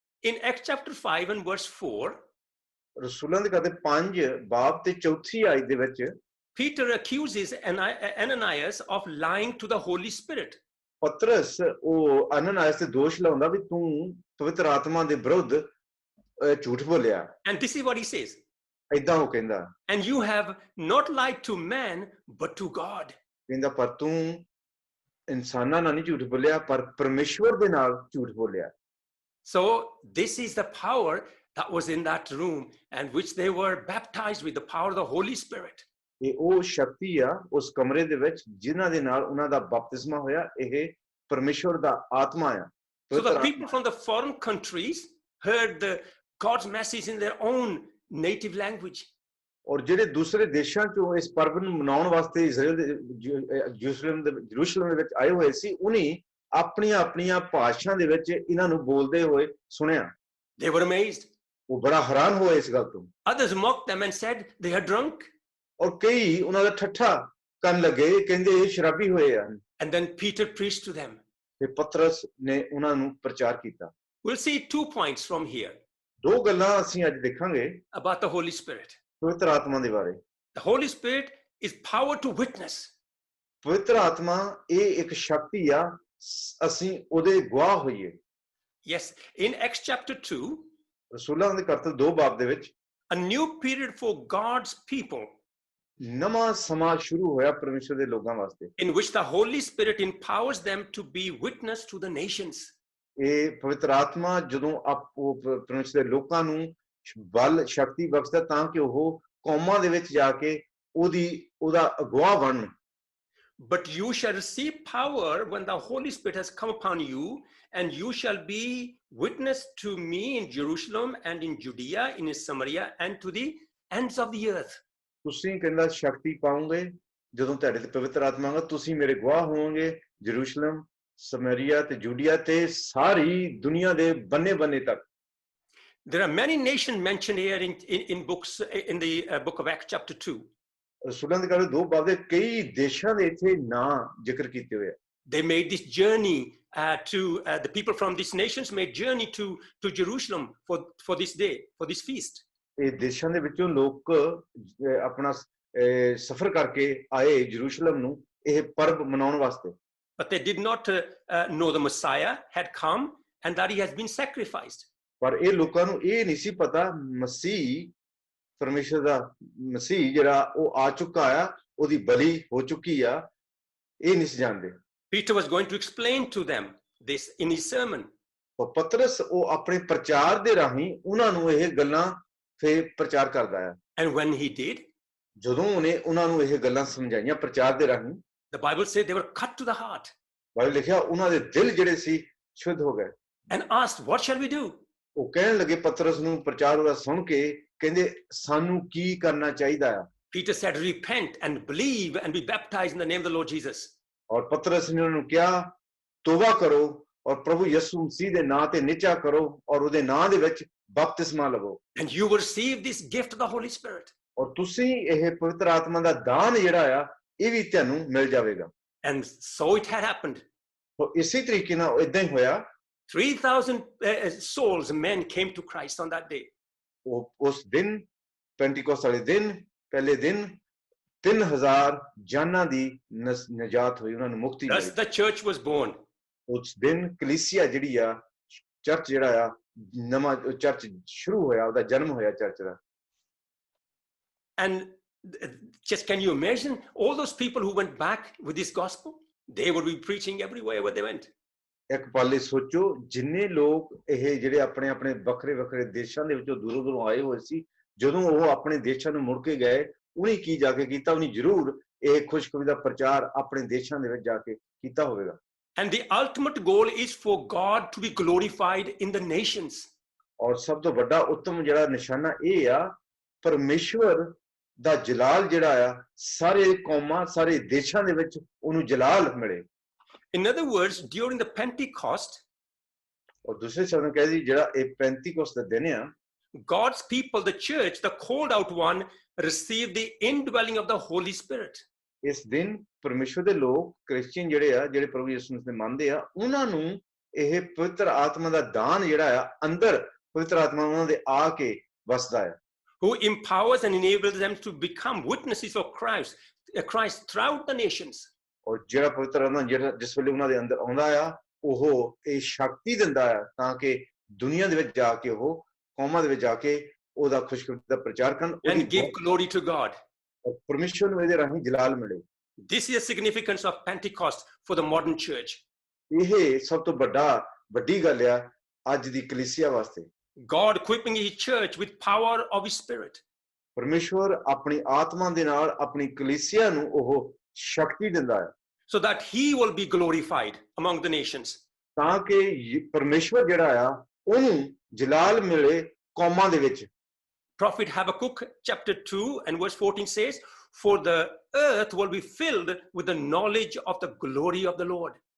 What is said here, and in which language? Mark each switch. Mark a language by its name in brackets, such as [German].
[English] In Acts chapter 5 and verse 4, [Punjabi] ਰਸੂਲਾਂ ਦੇ ਕਦੇ 5 ਬਾਬ ਤੇ ਚੌਥੀ ਆਇਤ ਦੇ ਵਿੱਚ [English] Peter accuses Ananias of lying to the Holy Spirit. [Punjabi] ਪਤਰਸ ਉਹ ਅਨਨਾਇਸ ਤੇ ਦੋਸ਼ ਲਾਉਂਦਾ ਵੀ ਤੂੰ ਪਵਿੱਤਰ ਆਤਮਾ ਦੇ ਵਿਰੁੱਧ ਝੂਠ ਬੋਲਿਆ। [English] And this is what he says. [Punjabi] ਏਦਾਂ ਉਹ ਕਹਿੰਦਾ, [English] And you have not lied to man, but to God. [Punjabi] ਕਹਿੰਦਾ ਪਰ ਤੂੰ ਇਨਸਾਨਾਂ ਨਾਲ ਨਹੀਂ ਝੂਠ ਬੋਲਿਆ ਪਰ ਪਰਮੇਸ਼ਵਰ ਦੇ ਨਾਲ ਝੂਠ ਬੋਲਿਆ। [English] So this is the power that was in that room and which they were baptized with the power of the Holy Spirit. [Punjabi] ਇਹ ਉਹ ਸ਼ਕਤੀ ਆ ਉਸ ਕਮਰੇ ਦੇ ਵਿੱਚ ਜਿਨ੍ਹਾਂ ਦੇ ਨਾਲ ਉਹਨਾਂ ਦਾ ਬਪਤਿਸਮਾ ਹੋਇਆ। ਇਹ ਪਰਮੇਸ਼ਵਰ ਦਾ ਆਤਮਾ ਆ। [English] So the people from the foreign countries heard God's message in their own native language. [Punjabi] ਔਰ ਜਿਹੜੇ ਦੂਸਰੇ ਦੇਸ਼ਾਂ ਚੋਂ ਇਸ ਪਰਬ ਨੂੰ ਮਨਾਉਣ ਵਾਸਤੇ ਇਜ਼ਰਾਈਲ ਦੇ ਯਰੂਸ਼ਲਮ ਦੇ ਵਿੱਚ ਆਏ ਹੋਏ ਸੀ, ਉਹਨੇ ਆਪਣੀਆਂ ਭਾਸ਼ਾਵਾਂ ਦੇ ਵਿੱਚ ਇਹਨਾਂ ਨੂੰ ਬੋਲਦੇ ਹੋਏ ਸੁਣਿਆ। [English] They were amazed. [Punjabi] ਉਹ ਬੜਾ ਹੈਰਾਨ ਹੋਏ ਇਸ ਗੱਲ ਤੋਂ। [English] Others mocked them and said they are drunk. [Punjabi] ਔਰ ਕਈ ਉਹਨਾਂ ਦਾ ਠੱਠਾ ਕਰਨ ਲੱਗੇ, ਕਹਿੰਦੇ ਇਹ ਸ਼ਰਾਬੀ ਹੋਏ ਆ। [English] And then Peter preached to them. [Punjabi] ਤੇ ਪਤਰਸ ਨੇ ਉਹਨਾਂ ਨੂੰ ਪ੍ਰਚਾਰ ਕੀਤਾ। [English] We'll see 2 points from here [Punjabi] ਦੋ ਗੱਲਾਂ ਅਸੀਂ ਅੱਜ ਦੇਖਾਂਗੇ [English] about the Holy Spirit. [Punjabi] ਪਵਿੱਤਰ ਆਤਮਾ ਦੇ ਬਾਰੇ। [English] The Holy Spirit is power to witness. [Punjabi] ਪਵਿੱਤਰ ਆਤਮਾ ਇਹ ਇੱਕ ਸ਼ਕਤੀ ਆ, ਅਸੀਂ ਉਹਦੇ ਗਵਾਹ ਹੋਈਏ। [English] Yes, in Acts chapter 2, [Punjabi] ਰਸੂਲਾਂ ਦੇ ਕਰਤੱਵ 2 ਬਾਬ ਦੇ ਵਿੱਚ [English] a new period for God's people [Punjabi] ਨਵਾਂ ਸਮਾਂ ਸ਼ੁਰੂ ਹੋਇਆ ਪਰਮੇਸ਼ਰ ਦੇ ਲੋਕਾਂ ਵਾਸਤੇ, [English] in which the Holy Spirit empowers them to be witness to the nations. [Punjabi] ਇਹ ਪਵਿੱਤਰ ਆਤਮਾ ਜਦੋਂ ਉਹ ਪਰਮੇਸ਼ਰ ਦੇ ਲੋਕਾਂ ਨੂੰ ਬਲ ਸ਼ਕਤੀ ਬਖਸ਼ਦਾ ਤਾਂ ਕਿ ਉਹ ਕੌਮਾਂ ਦੇ ਵਿੱਚ ਜਾ ਕੇ ਉਹਦਾ ਅਗਵਾ ਬਣਨ। [English] But you shall receive power when the Holy Spirit has come upon you, and you shall be witness to me in Jerusalem and in Judea, in Samaria, and to the ends of the earth. [Punjabi] ਤੁਸੀਂ ਕਹਿੰਦਾ ਸ਼ਕਤੀ ਪਾਉਂਗੇ ਜਦੋਂ ਤੁਹਾਡੇ ਤੇ ਪਵਿੱਤਰ ਆਤਮਾ ਆਵੇਗਾ, ਤੁਸੀਂ ਮੇਰੇ ਗਵਾਹ ਹੋਵੋਗੇ ਜਰੂਸ਼ਲਮ, ਸਮਰੀਆ ਤੇ ਜੂਡੀਆ ਤੇ ਸਾਰੀ ਦੁਨੀਆ ਦੇ ਬੰਨੇ ਤੱਕ। [English] There are many nations mentioned here in books in the book of Acts chapter 2. [Punjabi] ਰਸੂਲਾਂ ਦੇ ਕਾਲ 2 ਬਾਬ ਦੇ ਕਈ ਦੇਸ਼ਾਂ ਦੇ ਇੱਥੇ ਨਾਂ ਜ਼ਿਕਰ ਕੀਤੇ ਹੋਏ ਆ। [English] They made this journey the people from these nations made journey to Jerusalem for this day, for this feast. [Punjabi] ਇਹ ਦੇਸ਼ਾਂ ਦੇ ਵਿੱਚੋਂ ਲੋਕ ਆਪਣਾ ਸਫ਼ਰ ਕਰਕੇ ਆਏ ਜਰੂਸ਼ਲਮ ਨੂੰ ਇਹ ਪਰਬ ਮਨਾਉਣ ਵਾਸਤੇ। [English] But they did not know the Messiah had come and that he has been sacrificed. [Punjabi] ਪਰ ਇਹ ਲੋਕਾਂ ਨੂੰ ਇਹ ਨਹੀਂ ਸੀ ਪਤਾ ਮਸੀਹ ਪਰਮੇਸ਼ਰ ਦਾ ਮਸੀਹ ਜਿਹੜਾ ਉਹ ਆ ਚੁੱਕਾ ਆ, ਉਹਦੀ ਬਲੀ ਹੋ ਚੁੱਕੀ ਆ, ਇਹ ਨਹੀਂ ਸੀ ਜਾਣਦੇ। [English] Peter was going to explain to them this in his sermon. [Punjabi] ਉਹ ਪਤਰਸ ਉਹ ਆਪਣੇ ਪ੍ਰਚਾਰ ਦੇ ਰਾਹੀਂ ਉਹਨਾਂ ਨੂੰ ਇਹ ਗੱਲਾਂ ਫੇਰ ਪ੍ਰਚਾਰ ਕਰਦਾ ਆ। [English] And when he did, [Punjabi] ਜਦੋਂ ਉਹਨੇ ਉਹਨਾਂ ਨੂੰ ਇਹ ਗੱਲਾਂ ਸਮਝਾਈਆਂ ਪ੍ਰਚਾਰ ਦੇ ਰਾਹੀਂ, [English] the Bible said they were cut to the heart. [Punjabi] Bible ਲਿਖਿਆ ਉਹਨਾਂ ਦੇ ਦਿਲ ਜਿਹੜੇ ਸੀ ਸ਼ੁੱਧ ਹੋ ਗਏ। [English] And asked, what shall we do? [Punjabi] ਉਹ ਕਹਿਣ ਲੱਗੇ ਪਤਰਸ ਨੂੰ ਪ੍ਰਚਾਰ ਉਹਦਾ ਸੁਣ ਕੇ, ਕਹਿੰਦੇ ਸਾਨੂੰ ਕੀ ਕਰਨਾ ਚਾਹੀਦਾ ਆ। [English] Peter said, repent and believe and be baptized in the name of the Lord Jesus. [Punjabi] ਔਰ ਪਤਰਸ ਨੇ ਉਹਨਾਂ ਨੂੰ ਕਿਹਾ ਤੋਬਾ ਕਰੋ ਔਰ ਪ੍ਰਭੂ ਯਿਸੂ ਮਸੀਹ ਦੇ ਨਾਂ ਤੇ ਨਿਚਾ ਕਰੋ ਔਰ ਉਹਦੇ ਨਾਂ ਦੇ ਵਿੱਚ ਬਪਤਿਸਮਾ ਲਵੋ। [English] And you will receive this gift of the Holy Spirit. [Punjabi] ਔਰ ਤੁਸੀਂ ਇਹ ਪਵਿੱਤਰ ਆਤਮਾ ਦਾ ਦਾਨ ਜਿਹੜਾ ਆ ਇਹ ਵੀ ਤੁਹਾਨੂੰ ਮਿਲ ਜਾਵੇਗਾ। [English] And so it had happened. [Punjabi] ਤੋ ਇਸੇ ਤਰੀਕੇ ਨਾਲ ਇਦਾਂ ਹੀ ਹੋਇਆ। [English] 3,000 souls, men came to Christ on that day. [Punjabi] ਉਹ ਉਸ ਦਿਨ ਪੈਂਟੀਕੋਸਟ ਵਾਲੇ ਦਿਨ ਪਹਿਲੇ ਦਿਨ 3000 ਜਾਨਾਂ ਦੀ ਨਜਾਤ ਹੋਈ, ਉਹਨਾਂ ਨੂੰ ਮੁਕਤੀ [English] Thus [Punjabi] ਮਿਲੀ। [English] the church was born. [Punjabi] ਉਸ ਦਿਨ ਕਲੀਸਿਆ ਜਿਹੜੀ ਆ, ਚਰਚ ਜਿਹੜਾ ਆ, ਨਵਾਂ ਚਰਚ ਸ਼ੁਰੂ ਹੋਇਆ, ਉਹਦਾ ਜਨਮ ਹੋਇਆ church ਦਾ। [English] And just can you imagine all those people who went back with this gospel? They would be preaching everywhere where they went. [Punjabi] ਇੱਕ ਪਾਲੇ ਸੋਚੋ, ਜਿੰਨੇ ਲੋਕ ਇਹ ਜਿਹੜੇ ਆਪਣੇ ਆਪਣੇ ਵੱਖਰੇ ਵੱਖਰੇ ਦੇਸ਼ਾਂ ਦੇ ਵਿੱਚੋਂ ਦੂਰੋਂ ਦੂਰੋਂ ਆਏ ਹੋਏ ਸੀ, ਜਦੋਂ ਉਹ ਆਪਣੇ ਦੇਸ਼ਾਂ ਨੂੰ ਮੁੜ ਕੇ ਗਏ, ਉਹਨੇ ਕੀ ਜਾ ਕੇ ਕੀਤਾ? ਉਹਨੇ ਜ਼ਰੂਰ ਇਹ ਖੁਸ਼ਖਬਰੀ ਦਾ ਪ੍ਰਚਾਰ ਆਪਣੇ ਦੇਸ਼ਾਂ ਦੇ ਵਿੱਚ ਜਾ ਕੇ ਕੀਤਾ ਹੋਵੇਗਾ। [English] And the ultimate goal is for God to be glorified in the nations. [Punjabi] ਔਰ ਸਭ ਤੋਂ ਵੱਡਾ ਉੱਤਮ ਜਿਹੜਾ ਨਿਸ਼ਾਨਾ ਇਹ ਆ, ਪਰਮੇਸ਼ਵਰ ਦਾ ਜਲਾਲ ਜਿਹੜਾ ਆ ਸਾਰੇ ਕੌਮਾਂ, ਸਾਰੇ ਦੇਸ਼ਾਂ ਦੇ ਵਿੱਚ ਉਹਨੂੰ ਜਲਾਲ ਮਿਲੇ। [English] In other words, during the Pentecost, [Punjabi] ਔਰ ਦੂਸਰੇ ਸ਼ਬਦਾਂ ਕਹਿ ਦੀ, ਜਿਹੜਾ ਇਹ ਪੈਂਤੀਕੋਸਤ ਦਾ ਦਿਨ ਆ, [English] God's people, the church, the called out one, received the indwelling of the Holy Spirit. [Punjabi] ਇਸ ਦਿਨ ਪਰਮੇਸ਼ਵਰ ਦੇ ਲੋਕ, ਕ੍ਰਿਸਚੀਅਨ ਜਿਹੜੇ ਆ, ਜਿਹੜੇ ਪ੍ਰਭੂ ਯਿਸੂ ਮਸੀਹ ਦੇ ਮੰਨਦੇ ਆ, ਉਹਨਾਂ ਨੂੰ ਇਹ ਪਵਿੱਤਰ ਆਤਮਾ ਦਾ ਦਾਨ ਜਿਹੜਾ ਆ, ਅੰਦਰ ਪਵਿੱਤਰ ਆਤਮਾ ਉਹਨਾਂ ਦੇ ਆ ਕੇ ਵਸਦਾ ਹੈ, [English] Who empowers and enables them to become witnesses of Christ throughout the nations. [Punjabi] ਔਰ ਜਿਹੜਾ ਪਵਿੱਤਰ ਆਤਮਾ ਜਿਹੜਾ ਜਿਸ ਵੇਲੇ ਉਹਨਾਂ ਦੇ ਅੰਦਰ ਆਉਂਦਾ ਆ, ਉਹ ਇਹ ਸ਼ਕਤੀ ਦਿੰਦਾ ਆ ਤਾਂ ਕਿ ਦੁਨੀਆ ਦੇ ਵਿੱਚ ਜਾ ਕੇ, ਉਹ ਕੌਮਾਂ ਦੇ ਵਿੱਚ ਜਾ ਕੇ ਉਹਦਾ ਖੁਸ਼ਖਬਰੀ ਦਾ ਪ੍ਰਚਾਰ ਕਰਨ [English] And give glory to God. [Punjabi] ਔਰ ਪਰਮੇਸ਼ਵਰ ਨੂੰ ਇਹਦੇ ਰਾਹੀਂ ਜਲਾਲ ਮਿਲੇ। [English] This is the significance of Pentecost for the modern church. [Punjabi] ਇਹ ਸਭ ਤੋਂ ਵੱਡੀ ਗੱਲ ਆ ਅੱਜ ਦੀ ਕਲੀਸਿਆ ਵਾਸਤੇ। [English] God equipping his church with power of his spirit. [Punjabi] ਪਰਮੇਸ਼ਵਰ ਆਪਣੀ ਆਤਮਾ ਦੇ ਨਾਲ ਆਪਣੀ ਕਲੀਸਿਆ ਨੂੰ ਉਹ ਸ਼ਕਤੀ ਦਿੰਦਾ ਹੈ, [English] so that he will be glorified among the nations. [Punjabi] ਤਾਂ ਕਿ ਪਰਮੇਸ਼ਵਰ ਜਿਹੜਾ ਆ ਉਹਨੂੰ ਜਲਾਲ ਮਿਲੇ ਕੌਮਾਂ ਦੇ ਵਿੱਚ। [English] Prophet Habakkuk chapter 2 and verse 14 says, for the earth will be filled with the knowledge of the glory of the Lord.